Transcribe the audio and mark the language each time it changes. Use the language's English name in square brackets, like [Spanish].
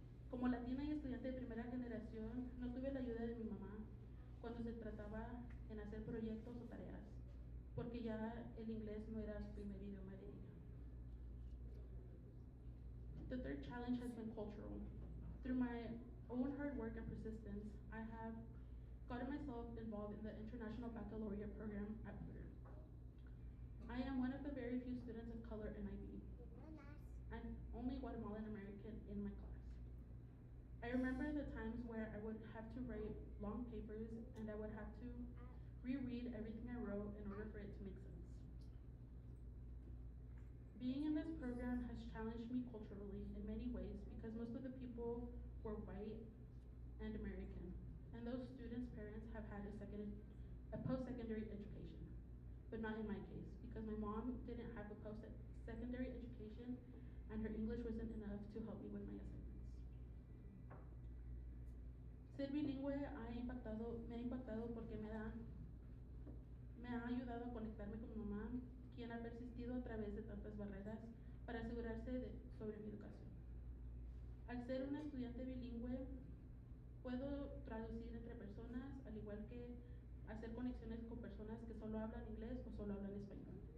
[Spanish] Como latina y estudiante de primera generación, no tuve la ayuda de mi mamá cuando se trataba en hacer proyectos o tareas, porque ya el inglés no era su primer idioma de ella. [English] The third challenge has been cultural. Through my own hard work and persistence, I have gotten myself involved in the International Baccalaureate program at Fuente. I am one of the very few students of color in IB. I'm only Guatemalan American in my class. I remember the times where I would have to write long papers and I would have to reread everything I wrote in order for it to make sense. Being in this program has challenged me culturally in many ways because most of the people were white and American, and those students' parents have had a post-secondary education, but not in my case because my mom didn't have a post-secondary education and her English wasn't enough to help me with my assignments. [Spanish] Ser bilingüe me ha impactado porque me ha ayudado a conectarme con mi mamá, quien ha persistido a través de tantas barreras para asegurarse sobre mi educación. Al ser una estudiante bilingüe, puedo traducir entre personas, al igual que hacer conexiones con personas que solo hablan inglés o solo hablan español.